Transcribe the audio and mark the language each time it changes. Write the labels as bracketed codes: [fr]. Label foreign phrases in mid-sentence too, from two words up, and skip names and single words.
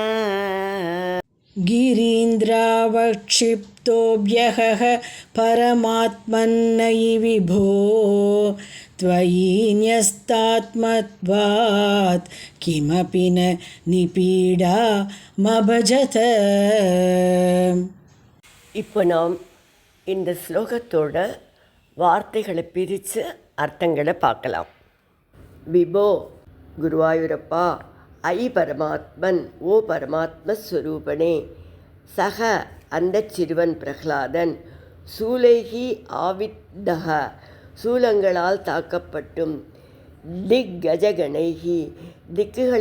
[sa] गिरीन्द्रावक्षिप्तोऽभ्यः परमात्मन्नै विभो. त्वयि न्यस्तात्मत्वात् किमपि न निपीडामभजत. [ta] இப்போ நாம் இந்த ஸ்லோகத்தோட வார்த்தைகளை பிரித்து அர்த்தங்களை பார்க்கலாம். விபோ குருவாயூரப்பா, ஐ பரமாத்மன், ஓ பரமாத்மஸ்வரூபனே. சக அந்த சிறுவன் பிரஹ்லாதன், [sa] शूलैः आविद्धकः [ta] சூலங்களால் தாக்கப்பட்டும், திக்கஜகணைகி திக்குகளை